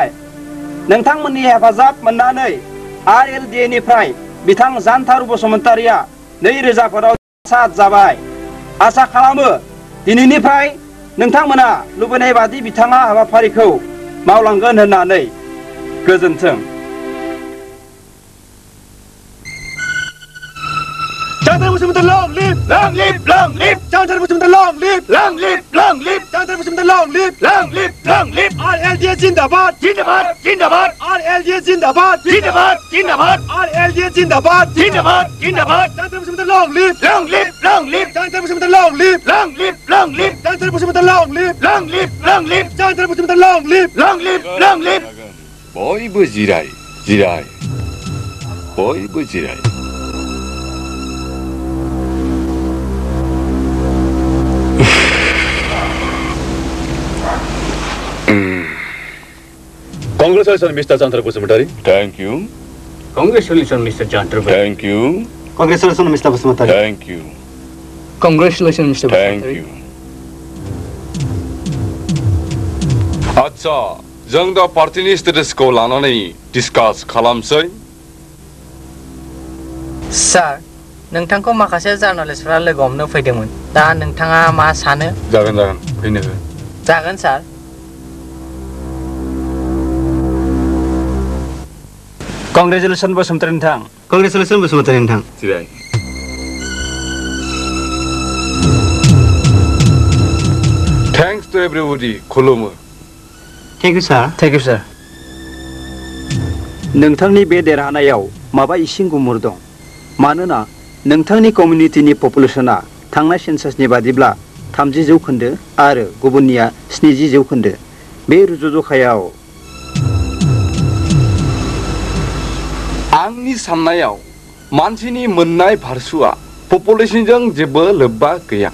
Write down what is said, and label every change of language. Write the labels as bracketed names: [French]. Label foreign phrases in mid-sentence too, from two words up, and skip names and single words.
[Bodo] नोंथांमोननि हेफाजाब मोननानै RLDA निफ्राय बिथां जानथार बसुमतारिया 2000 फोराव सात जाबाय। आसा खालामो दिनैनिफ्राय नोंथांमोना लुबैनाय बादि बिथाङा हाबाफारिखौ मावलांगोन होननानै। गोजोन्थों। [English] Janthar Basumatari long live! Long live! Long live! Janthar Basumatari long live! Long live! Long live! Janthar Basumatari long live! Long live! Long live! RLDA [Hindi] जिंदाबाद! जिंदाबाद! जिंदाबाद! RLDA जिंदाबाद! जिंदाबाद! जिंदाबाद! RLDA जिंदाबाद! जिंदाबाद! जिंदाबाद! [English] Janthar Basumatari long live! Long live! Long live! Janthar Basumatari long live! Long live! Long live! Janthar Basumatari long live! Long live! Long live! Janthar Basumatari long live! Long live! Long live! [Bodo] बयबो जिराय जिराय बयबो जिराय। [English] Congratulations, Mr. Janthar Basumatari. Thank you. Congratulations, Mr. Janthar. Thank you. Congratulations, Mr. Basumatari. Thank you. Congratulations, Mr. Thank you. [Bodo] आच्छा, जों दा पार्टीनि स्टेटासखौ लानानै डिसकास खालामसै। सार, नोंथांखौ माखासे जार्नालिस्टफोरा लोगो हमनो फैदोंमोन। दा नोंथाङा मा सानो? जागोन जागोन फैनो हो। जागोन सार। Congratulations बसुमतारी नोंथां। Congratulations बसुमतारी नोंथां। जिराय। [English] Thanks to everybody. [Bodo] खुलुमो। [English] Thank you, sir. Thank you, sir. [Bodo] नोंथांनि बे देरहानायाव माबा इसिं गुमुर दं। मानोना नोंथांनि कमिउनिटिनि पपुलेसना थांनाय सेन्सासनि बादिब्ला 30 जौखोन्दो आरो गुबुननिया 70 जौखोन्दो। बे रुजुजखायाव आंनि साननायाव मानसिनि मोननाय भारसुआ पपुलेसनजों जेबो लोब्बा गैया।